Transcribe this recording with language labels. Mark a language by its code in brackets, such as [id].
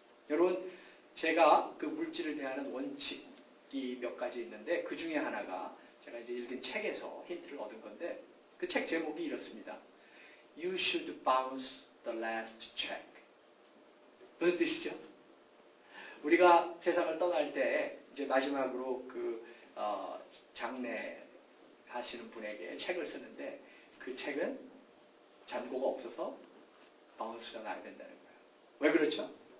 [ko] 여러분, 제가 그 물질을 대하는 원칙, 이 몇 가지 있는데 그 중에 하나가 제가 이제 읽은 책에서 힌트를 얻은 건데 그 책 제목이 이렇습니다. [en] You should bounce the last check. [ko] 무슨 뜻이죠? 우리가 세상을 떠날 때 이제 마지막으로 그 장례 하시는 분에게 책을 쓰는데 그 책은 잔고가 없어서 바운스가 나야 된다는 거예요. 왜 그렇죠?